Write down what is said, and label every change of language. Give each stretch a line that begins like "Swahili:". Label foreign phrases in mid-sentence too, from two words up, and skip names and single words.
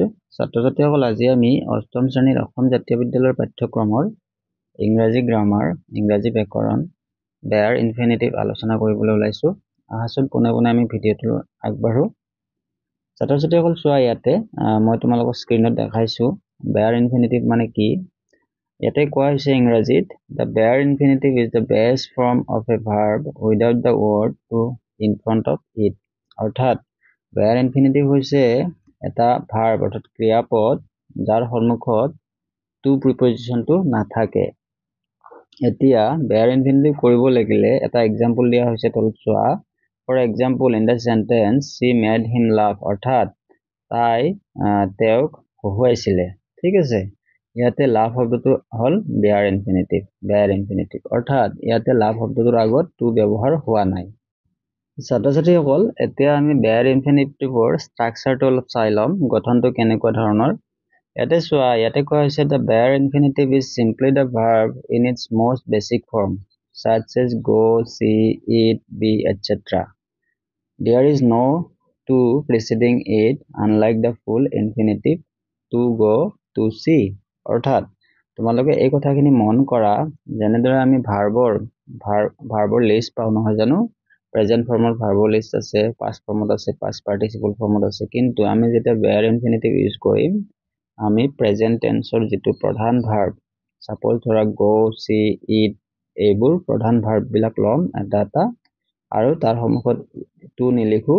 Assamese: ছাত্ৰ-ছাত্ৰীসকল আজি আমি অষ্টম শ্ৰেণীৰ অসম জাতীয় বিদ্যালয়ৰ পাঠ্যক্ৰমৰ ইংৰাজী গ্ৰামাৰ, ইংৰাজী ব্যাকৰণ,
English: bare infinitive
Assamese: আলোচনা কৰিবলৈ ওলাইছো। আহাচোন পোনে পোনে আমি ভিডিঅ'টো আগবাঢ়ো। ছাত্ৰ-ছাত্ৰীসকল চোৱা ইয়াতে মই তোমালোকক স্ক্ৰীনত দেখাইছো
English: bare infinitive
Assamese: মানে কি। ইয়াতে কোৱা হৈছে ইংৰাজীত
English: the bare infinitive is the base form of a verb without the word to in front of it।
Assamese: অৰ্থাৎ
English: bare infinitive
Assamese: হৈছে এটা ভাৰ্ব অৰ্থাৎ ক্ৰিয়াপদ যাৰ সন্মুখত
English: to prepositionটো
Assamese: নাথাকে। এতিয়া
English: bare infinitive
Assamese: কৰিব লাগিলে এটা এক্সাম্পল দিয়া হৈছে তলত চোৱা।
English: for example in the sentence she made him laugh
Assamese: অৰ্থাৎ তাই তেওঁক হহুৱাইছিলে। ঠিক আছে, ইয়াতে লাভ শব্দটো হল
English: bare infinitive
Assamese: অৰ্থাৎ ইয়াতে লাভ শব্দটোৰ আগত টু ব্যৱহাৰ হোৱা নাই। ছাত্ৰ-ছাত্ৰীসকল এতিয়া আমি
English: bare infinitiveৰ structureটো
Assamese: অলপ চাই ল'ম, গঠনটো কেনেকুৱা ধৰণৰ। ইয়াতে চোৱা, ইয়াতে কোৱা হৈছে
English: the bare infinitive is simply the verb in its most basic form such as go, see, eat, be, etc. There is no to preceding it unlike the full infinitive to go, to see।
Assamese: অৰ্থাৎ তোমালোকে এই কথাখিনি মন কৰা, যেনেদৰে আমি ভাৰ্বৰ লিষ্ট পাওঁ নহয় জানো,
English: present formৰ
Assamese: ভাৰ্বৰ লিষ্ট আছে,
English: past formত
Assamese: আছে,
English: past participle formত
Assamese: আছে, কিন্তু আমি যেতিয়া
English: bare infinitive use
Assamese: কৰিম আমি
English: present tenseৰ
Assamese: যিটো প্ৰধান ভাৰ্ব, সাপোজ ধৰা
English: go, see, eat,
Assamese: এইবোৰ প্ৰধান ভাৰ্ব বিলাক ল'ম এটা এটা আৰু তাৰ সন্মুখত টু নিলিখো।